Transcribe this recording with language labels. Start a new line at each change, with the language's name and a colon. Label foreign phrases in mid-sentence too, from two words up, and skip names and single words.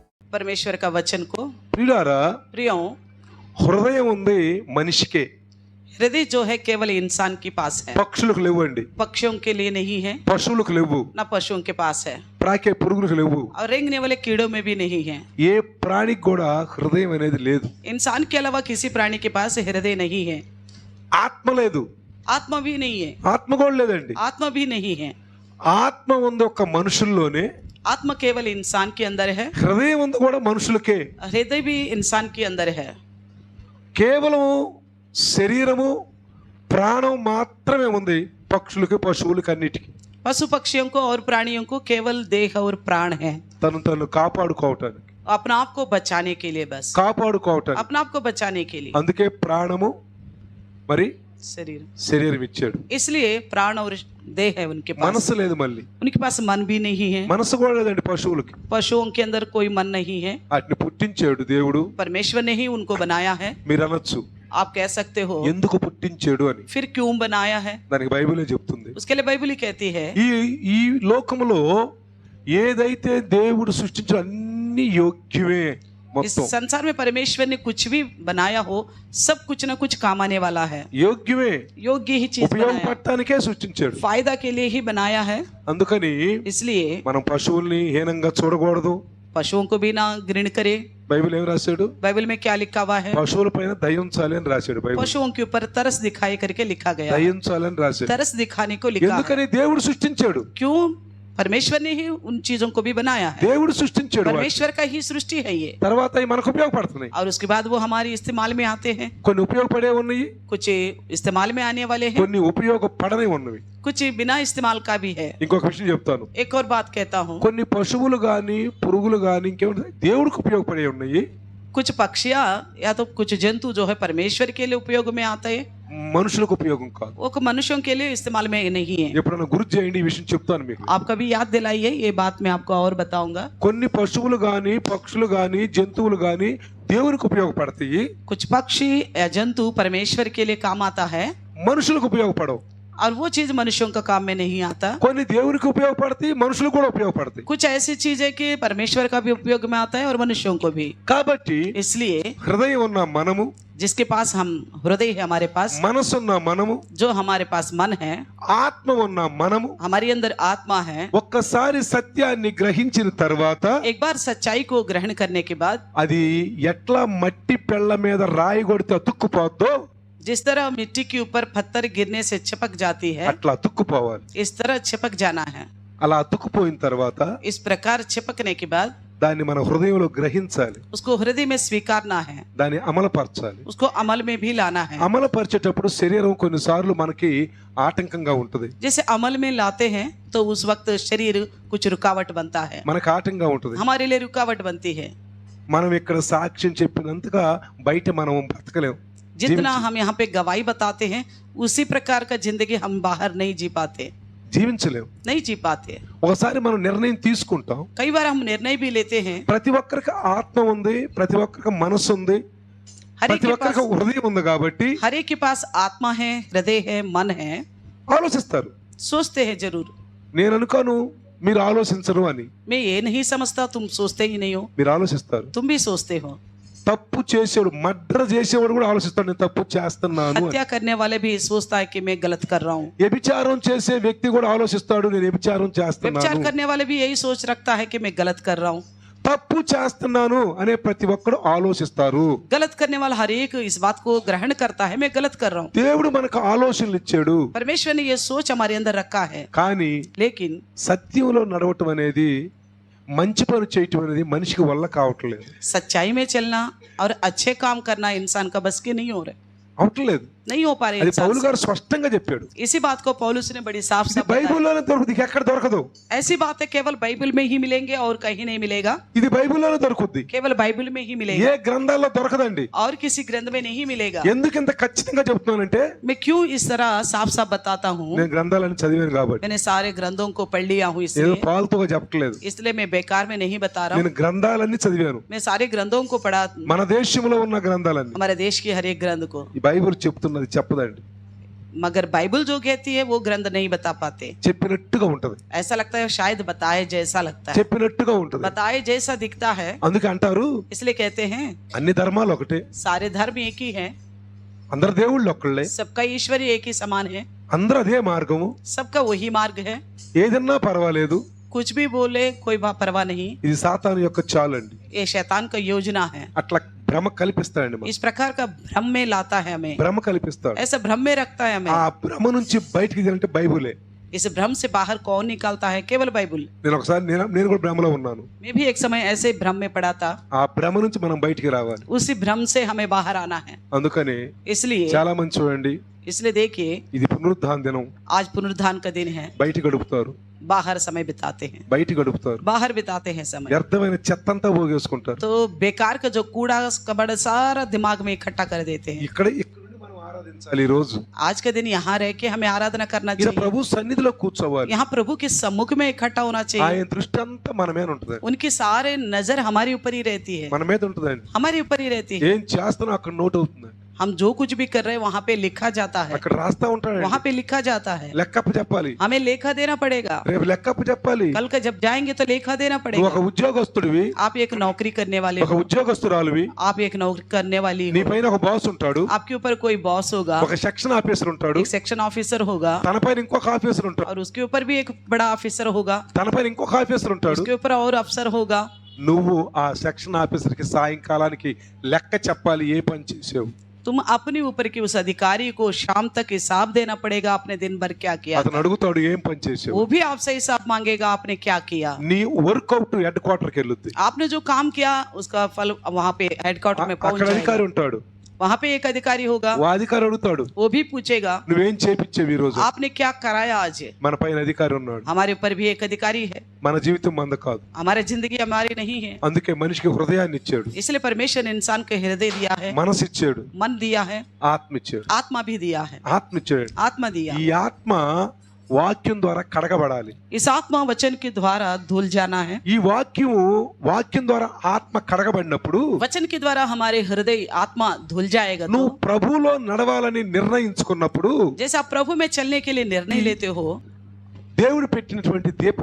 Hindi: परमेश्वर का वचन को।
Telugu: ప్రియులారా,
Hindi: प्रियों,
Telugu: హృదయం ఉంది మనిషికే,
Hindi: हृदय जो है केवल इंसान के पास है,
Telugu: పక్షులకు లేవండి,
Hindi: पक्षियों के लिए नहीं है,
Telugu: పశువులకు లేవు,
Hindi: न पशुओं के पास है,
Telugu: ప్రాకే పురుగులకు లేవు,
Hindi: और रेंगने वाले कीड़ों में भी नहीं है।
Telugu: ఏ ప్రాణికి కూడా హృదయం అనేది లేదు.
Hindi: इंसान के अलावा किसी प्राणी के पास हृदय नहीं है,
Telugu: ఆత్మ లేదు,
Hindi: आत्मा भी नहीं है,
Telugu: ఆత్మ కూడా లేదండి.
Hindi: आत्मा भी नहीं है।
Telugu: ఆత్మ ఉంది ఒక మనుషుల్లోనే,
Hindi: आत्मा केवल इंसान के अंदर है,
Telugu: హృదయం ఉంది కూడా మనుషులకే.
Hindi: हृदय भी इंसान के अंदर है।
Telugu: కేవలం శరీరము ప్రాణం మాత్రమే ఉంది పక్షులకి పశువులకి అన్నిటికీ.
Hindi: पशु पक्षियों को और प्राणियों को केवल देह और प्राण है,
Telugu: తను కాపాడుకోవటానికి,
Hindi: अपना आप को बचाने के लिए, बस
Telugu: కాపాడుకోవటానికి.
Hindi: अपना आप को बचाने के लिए
Telugu: అందుకే ప్రాణము మరి శరీరం ఇచ్చాడు.
Hindi: इसलिए प्राण और देह है उनके पास,
Telugu: మనసు లేదు, మళ్ళీ
Hindi: उनके पास मन भी नहीं है,
Telugu: మనసు కూడా లేదండి పశువులకి.
Hindi: पशुओं के अंदर कोई मन नहीं है।
Telugu: వాటిని పుట్టించాడు దేవుడు.
Hindi: परमेश्वर ने ही उनको बनाया है।
Telugu: మీరు అనొచ్చు,
Hindi: आप कह सकते हो
Telugu: ఎందుకు పుట్టించాడు అని.
Hindi: फिर क्यों बनाया है,
Telugu: దానికి బైబిలే చెప్తుంది.
Hindi: उसके लिए बाइबल ही कहती है
Telugu: ఈ లోకములో ఏదైతే దేవుడు సృష్టించిన అన్ని యోగ్యమే.
Hindi: इस
Telugu: మొత్తం
Hindi: संसार में परमेश्वर ने कुछ भी बनाया हो, सब कुछ ना कुछ काम आने वाला है,
Telugu: యోగ్యమే,
Hindi: योग्य ही चीज बनाया,
Telugu: ఉపయోగపడటానికే సృష్టించాడు.
Hindi: फायदा के लिए ही बनाया है।
Telugu: అందుకని
Hindi: इसलिए
Telugu: మనం పశువుల్ని హీనంగా చూడకూడదు.
Hindi: पशुओं को भी ना घृण करे।
Telugu: బైబిల్ ఏం రాశాడు?
Hindi: बाइबल में क्या लिखा हुआ है?
Telugu: పశువుల పైన దయించాలి అని రాశాడు. బైబిల్
Hindi: पशुओं के ऊपर तरस दिखाई करके लिखा गया है,
Telugu: దయించాలి అని రాశాడు.
Hindi: तरस दिखाने को लिखा है।
Telugu: ఎందుకని దేవుడు సృష్టించాడు,
Hindi: क्यों? परमेश्वर ने ही उन चीजों को भी बनाया है,
Telugu: దేవుడు సృష్టించాడు.
Hindi: परमेश्वर का ही सृष्टि है ये,
Telugu: తర్వాత అవి మనకు ఉపయోగపడుతున్నాయి.
Hindi: और उसके बाद वो हमारी इस्तेमाल में आते हैं।
Telugu: కొన్ని ఉపయోగపడే ఉన్నాయి,
Hindi: कुछ इस्तेमाल में आने वाले हैं,
Telugu: కొన్ని ఉపయోగపడని ఉన్నవి.
Hindi: कुछ बिना इस्तेमाल का भी है।
Telugu: ఇంకొక విషయం చెప్తాను.
Hindi: एक और बात कहता हूँ,
Telugu: కొన్ని పశువులు గాని పురుగులు గాని ఇంకేముంటాయి దేవుడికి ఉపయోగపడే ఉన్నాయి,
Hindi: कुछ पक्षियाँ या तो कुछ जंतु जो है परमेश्वर के लिए उपयोग में आते हैं,
Telugu: మనుషులకు ఉపయోగం కాదు.
Hindi: वो मनुष्यों के लिए इस्तेमाल में नहीं है।
Telugu: ఎప్పుడైనా గుర్తు చేయండి, ఈ విషయం చెప్తాను మీకు.
Hindi: आप कभी याद दिलाइए, ये बात मैं आपको और बताऊंगा।
Telugu: కొన్ని పశువులు గాని పక్షులు గాని జంతువులు గాని దేవునికి ఉపయోగపడతాయి,
Hindi: कुछ पक्षी या जंतु परमेश्वर के लिए काम आता है,
Telugu: మనుషులకు ఉపయోగపడవు.
Hindi: और वो चीज मनुष्यों का काम में नहीं आता।
Telugu: కొన్ని దేవునికి ఉపయోగపడతాయి, మనుషులకు కూడా ఉపయోగపడతాయి.
Hindi: कुछ ऐसी चीज है कि परमेश्वर का भी उपयोग में आता है और मनुष्यों को भी।
Telugu: కాబట్టి
Hindi: इसलिए
Telugu: హృదయం ఉన్న మనము,
Hindi: जिसके पास हम हृदय है, हमारे पास
Telugu: మనసు ఉన్న మనము,
Hindi: जो हमारे पास मन है,
Telugu: ఆత్మ ఉన్న మనము
Hindi: हमारे अंदर आत्मा है,
Telugu: ఒక్కసారి సత్యాన్ని గ్రహించిన తర్వాత
Hindi: एक बार सच्चाई को ग्रहण करने के बाद
Telugu: అది ఎట్లా మట్టి పెళ్ళ మీద రాయి కొడితే అతుక్కుపోద్దో
Hindi: जिस तरह मिट्टी के ऊपर पत्थर गिरने से चिपक जाती है,
Telugu: అట్లా అతుక్కుపోవాలి.
Hindi: इस तरह चिपक जाना है।
Telugu: అలా అతుక్కుపోయిన తర్వాత
Hindi: इस प्रकार चिपकने के बाद
Telugu: దాన్ని మన హృదయంలో గ్రహించాలి,
Hindi: उसको हृदय में स्वीकारना है,
Telugu: దాన్ని అమలుపరచాలి.
Hindi: उसको अमल में भी लाना है।
Telugu: అమలుపరిచేటప్పుడు శరీరం కొన్నిసార్లు మనకి ఆటంకంగా ఉంటది,
Hindi: जैसे अमल में लाते हैं तो उस वक्त शरीर कुछ रुकावट बनता है,
Telugu: మనకి ఆటంకంగా ఉంటది.
Hindi: हमारे लिए रुकावट बनती है।
Telugu: మనం ఇక్కడ సాక్ష్యం చెప్పినంతగా బయట మనం బ్రతకలేం.
Hindi: जितना हम यहाँ पे गवाही बताते हैं, उसी प्रकार का जिंदगी हम बाहर नहीं जी पाते,
Telugu: జీవించలేం.
Hindi: नहीं जी पाते।
Telugu: ఒకసారి మనం నిర్ణయం తీసుకుంటాం,
Hindi: कई बार हम निर्णय भी लेते हैं।
Telugu: ప్రతి ఒక్కరికి ఆత్మ ఉంది, ప్రతి ఒక్కరికి మనసు ఉంది,
Hindi: हर एक
Telugu: ప్రతి
Hindi: के
Telugu: ఒక్కరికి
Hindi: पास
Telugu: హృదయం ఉంది. కాబట్టి
Hindi: हर एक के पास आत्मा है, हृदय है, मन है,
Telugu: ఆలోచిస్తారు.
Hindi: सोचते हैं जरूर।
Telugu: నేను అనుకోను మీరు ఆలోచించరు అని,
Hindi: मैं ये नहीं समझता तुम सोचते ही नहीं हो,
Telugu: మీరు ఆలోచిస్తారు.
Hindi: तुम भी सोचते हो।
Telugu: తప్పు చేసేవాడు, మర్డర్ చేసేవాడు కూడా ఆలోచిస్తాడు, నేను తప్పు చేస్తున్నాను అని.
Hindi: हत्या करने वाले भी सोचता है कि मैं गलत कर रहा हूँ।
Telugu: వ్యభిచారం చేసే వ్యక్తి కూడా ఆలోచిస్తాడు, నేను వ్యభిచారం
Hindi: व्यभिचार
Telugu: చేస్తున్నాను.
Hindi: करने वाले भी यही सोच रखता है कि मैं गलत कर रहा हूँ।
Telugu: తప్పు చేస్తున్నాను అనే ప్రతి ఒక్కడు ఆలోచిస్తారు.
Hindi: गलत करने वाला हर एक इस बात को ग्रहण करता है, मैं गलत कर रहा हूँ।
Telugu: దేవుడు మనకు ఆలోచనలు ఇచ్చాడు,
Hindi: परमेश्वर ने ये सोच हमारे अंदर रखा है,
Telugu: కానీ
Hindi: लेकिन
Telugu: సత్యంలో నడవటం అనేది, మంచి పని చేయటం అనేది మనిషికి వల్ల కావట్లేదు.
Hindi: सच्चाई में चलना और अच्छे काम करना इंसान का बस के नहीं हो रहे,
Telugu: అవట్లేదు.
Hindi: नहीं हो पा रहे
Telugu: అది
Hindi: इंसान
Telugu: పౌలు
Hindi: से।
Telugu: గారు స్పష్టంగా చెప్పాడు.
Hindi: इसी बात को पौलुस ने बड़ी साफ
Telugu: ఇది
Hindi: साफ बताया।
Telugu: బైబిల్లోనే దొరుకుతుంది, ఎక్కడ దొరకదు.
Hindi: ऐसी बातें केवल बाइबल में ही मिलेंगे और कहीं नहीं मिलेगा,
Telugu: ఇది బైబిల్లోనే దొరుకుద్ది,
Hindi: केवल बाइबल में ही
Telugu: ఏ
Hindi: मिलेगा
Telugu: గ్రంథాల్లో దొరకదండి.
Hindi: और किसी ग्रंथ में नहीं मिलेगा।
Telugu: ఎందుకు ఇంత ఖచ్చితంగా చెప్తున్నానంటే,
Hindi: मैं क्यों इस तरह साफ साफ बताता हूँ?
Telugu: నేను గ్రంథాలని చదివాను కాబట్టి.
Hindi: मैंने सारे ग्रंथों को पढ़ लिया हूँ,
Telugu: ఏదో
Hindi: इसलिए
Telugu: పాల్తుగా చెప్పట్లేదు,
Hindi: इसलिए मैं बेकार में नहीं बता रहा हूँ।
Telugu: నేను గ్రంథాలన్నీ చదివాను.
Hindi: मैं सारे ग्रंथों को पढ़ा,
Telugu: మన దేశంలో ఉన్న గ్రంథాలన్నీ.
Hindi: हमारे देश के हर एक ग्रंथ को।
Telugu: ఈ బైబిల్ చెప్తున్నది చెప్పదండి.
Hindi: मगर बाइबल जो कहती है वो ग्रंथ नहीं बता पाते।
Telugu: చెప్పినట్టుగా ఉంటది,
Hindi: ऐसा लगता है शायद बताए जैसा लगता है,
Telugu: చెప్పినట్టుగా ఉంటది।
Hindi: बताए जैसा दिखता है,
Telugu: అందుకే అంటారు
Hindi: इसलिए कहते हैं
Telugu: అన్ని ధర్మాలు ఒకటే,
Hindi: सारे धर्म एक ही हैं,
Telugu: అందరు దేవుళ్ళు ఒక్కళ్ళే,
Hindi: सबका ईश्वरी एक ही समान है,
Telugu: అందరూ అదే మార్గము,
Hindi: सबका वही मार्ग है,
Telugu: ఏదన్నా పర్వాలేదు,
Hindi: कुछ भी बोले कोई परवाह नहीं।
Telugu: ఇది సాతాను యొక్క చాలు అండి।
Hindi: ये शैतान का योजना है,
Telugu: అట్లా భ్రమ కల్పిస్తాడండి,
Hindi: इस प्रकार का भ्रम में लाता है हमें,
Telugu: భ్రమ కల్పిస్తాడు।
Hindi: ऐसा भ्रम में रखता है हमें।
Telugu: ఆ భ్రమ నుంచి బయటికి తీయాలంటే బైబులే।
Hindi: इस भ्रम से बाहर कौन निकालता है? केवल बाइबल।
Telugu: నేను ఒకసారి నేను కూడా భ్రమలో ఉన్నాను,
Hindi: मैं भी एक समय ऐसे भ्रम में पड़ा था,
Telugu: ఆ భ్రమ నుంచి మనం బయటికి రావాలి।
Hindi: उसी भ्रम से हमें बाहर आना है।
Telugu: అందుకని
Hindi: इसलिए
Telugu: చాలా మంది చూడండి,
Hindi: इसलिए देखिए
Telugu: ఇది పునరుద్ధాన దినం,
Hindi: आज पुनरुत्थान का दिन है,
Telugu: బయట గడుపుతారు,
Hindi: बाहर समय बिताते हैं,
Telugu: బయట గడుపుతారు,
Hindi: बाहर बिताते हैं समय।
Telugu: వ్యర్థమైన చెత్తంతా పోగేసుకుంటారు।
Hindi: तो बेकार का जो कूड़ा कबड़ सारा दिमाग में इकट्ठा कर देते हैं।
Telugu: ఇక్కడ నుండి మనం ఆరాధించాలి। ఈ రోజు
Hindi: आज के दिन यहाँ रह के हमें आराधना करना
Telugu: ఇక్కడ
Hindi: चाहिए,
Telugu: ప్రభు సన్నిధిలో కూర్చోవాలి।
Hindi: यहाँ प्रभु के सम्मुख में इकट्ठा होना चाहिए।
Telugu: ఆయన దృష్టి అంతా మన మీద ఉంటుంది,
Hindi: उनकी सारे नजर हमारे ऊपर ही रहती है,
Telugu: మన మీద ఉంటుందండి।
Hindi: हमारे ऊपर ही रहती है।
Telugu: ఏం చేస్తానో అక్కడ నోట్ అవుతుంది,
Hindi: हम जो कुछ भी कर रहे हैं वहाँ पे लिखा जाता है,
Telugu: అక్కడ రాస్తా ఉంటాడు,
Hindi: वहाँ पे लिखा जाता है।
Telugu: లెక్కప్పు చెప్పాలి,
Hindi: हमें लेखा देना पड़ेगा,
Telugu: రేపు లెక్కప్పు చెప్పాలి।
Hindi: कल का जब जाएंगे तो लेखा देना
Telugu: నువ్వు
Hindi: पड़ेगा।
Telugu: ఒక ఉద్యోగస్తుడివి,
Hindi: आप एक नौकरी करने वाले
Telugu: ఒక
Hindi: हो,
Telugu: ఉద్యోగస్తురాలువి,
Hindi: आप एक नौकरी करने वाली
Telugu: నీ
Hindi: हो,
Telugu: పైన ఒక బాస్ ఉంటాడు,
Hindi: आपके ऊपर कोई बॉस होगा,
Telugu: ఒక
English: section officer
Telugu: ఉంటాడు,
Hindi: एक
English: section officer
Hindi: होगा,
Telugu: తన పైన ఇంకొక ఆఫీసర్ ఉంటాడు,
Hindi: और उसके ऊपर भी एक बड़ा ऑफिसर होगा,
Telugu: తన పైన ఇంకొక ఆఫీసర్ ఉంటాడు।
Hindi: उसके ऊपर और अफसर होगा।
Telugu: నువ్వు ఆ
English: section officer
Telugu: కి సాయంకాలానికి లెక్క చెప్పాలి, ఏ పని చేసావు।
Hindi: तुम अपने ऊपर के उस अधिकारी को शाम तक हिसाब देना पड़ेगा, आपने दिन भर क्या किया।
Telugu: అతను అడుగుతాడు ఏం పని చేసావు,
Hindi: वो भी आपसे हिसाब मांगेगा, आपने क्या किया।
Telugu: నీ
English: workout head quarter
Telugu: కి వెళ్ళుద్ది,
Hindi: आपने जो काम किया उसका फल वहाँ पे हेडक्वार्टर में पहुंच
Telugu: అక్కడ అధికారి
Hindi: जाएगा।
Telugu: ఉంటాడు,
Hindi: वहाँ पे एक अधिकारी होगा,
Telugu: ఆ అధికారి అడుగుతాడు
Hindi: वो भी पूछेगा
Telugu: నువ్వేం చేపిచ్చావు ఈ రోజు।
Hindi: आपने क्या कराया आज।
Telugu: మన పైన అధికారి ఉన్నాడు,
Hindi: हमारे ऊपर भी एक अधिकारी है,
Telugu: మన జీవితం మంద కాదు।
Hindi: हमारी जिंदगी हमारी नहीं है,
Telugu: అందుకే మనిషికి హృదయాన్ని ఇచ్చాడు,
Hindi: इसलिए परमेश्वर ने इंसान को हृदय दिया है,
Telugu: మనసు ఇచ్చాడు,
Hindi: मन दिया है,
Telugu: ఆత్మ ఇచ్చాడు,
Hindi: आत्मा भी दिया है,
Telugu: ఆత్మ ఇచ్చాడు।
Hindi: आत्मा दिया।
Telugu: ఈ ఆత్మ వాక్యం ద్వారా కడగబడాలి,
Hindi: इस आत्मा वचन के द्वारा धुल जाना है।
Telugu: ఈ వాక్యం ద్వారా ఆత్మ కడగబడినప్పుడు
Hindi: वचन के द्वारा हमारे हृदय आत्मा धुल जाएगा।
Telugu: నువ్వు
Hindi: तो
Telugu: ప్రభువులో నడవాలని నిర్ణయించుకున్నప్పుడు
Hindi: जैसे आप प्रभु में चलने के लिए निर्णय लेते हो,
Telugu: దేవుడు పెట్టినటువంటి దీపం,